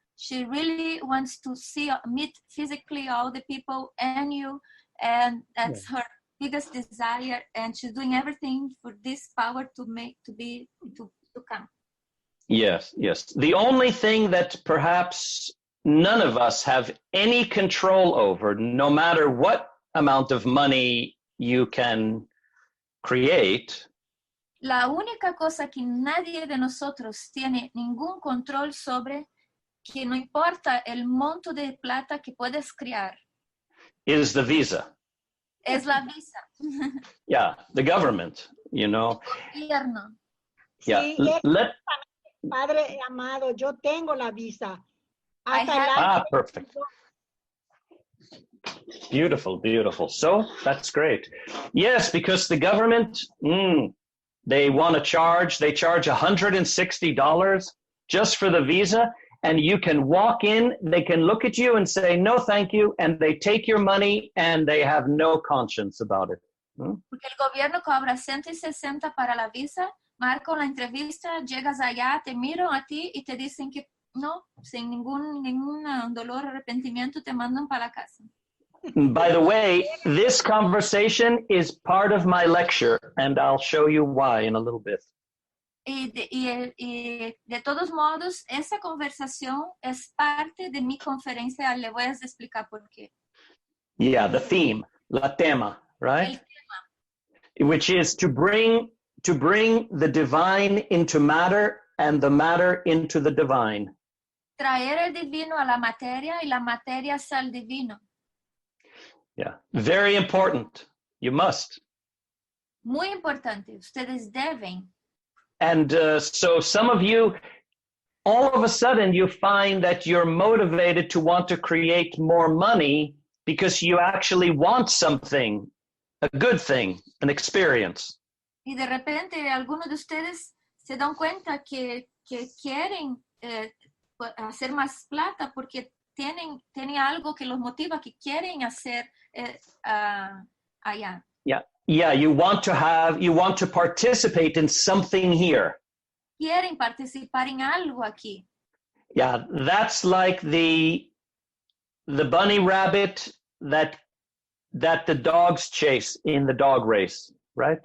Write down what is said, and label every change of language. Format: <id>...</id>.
<en>She really wants to meet physically all the people and you, and that's her biggest desire, and she's doing everything for this power to come. Yes. The only thing that perhaps none of us have any control over, no matter what amount of money you can create.</en> <es>La única cosa que nadie de nosotros tiene ningún control sobre, que no importa el monto de plata que puedes crear,</es> <en>is the visa.</en> <es>Es la visa.</es> <en>Yeah, the government, you know.</en> <es>El gobierno.</es> <en>Yeah.</en> <es>Sí, Padre amado, yo tengo la visa.</es> <en>Perfect. Beautiful. So that's great. Yes, because the government, they want to charge $160 just for the visa. And you can walk in, they can look at you and say, no, thank you. And they take your money and they have no conscience about it.</en> <es>Porque el gobierno cobra 160 para la visa. Marco, la entrevista, llegas allá, te miran a ti y te dicen que no, sin ningún dolor o arrepentimiento, te mandan para la casa.</es> <en>By the way, this conversation is part of my lecture, and I'll show you why in a little bit.</en> <es>Y de todos modos, esa conversación es parte de mi conferencia. Le voy a explicar por qué.</es> <en>Yeah, the theme,</en> <es>la tema,</es> <en>right?</en> <es>El tema.</es> <en>Which is to bring the divine into matter and the matter into the divine.</en> <es>Traer el divino a la materia y la materia al divino.</es> <en>Yeah, very important. You must.</en> <es>Muy importante. Ustedes deben.</es> <en>And so some of you, all of a sudden you find that you're motivated to want to create more money because you actually want something, a good thing, an experience.</en> <es>Y de repente algunos de ustedes se dan cuenta que quieren hacer más plata porque tienen algo que los motiva, que quieren hacer allá.</es> <en>Yeah, you want to participate in something here.</en> <es>Quieren participar en algo aquí.</es> <en>Yeah, that's like the bunny rabbit that the dogs chase in the dog race, right?</en>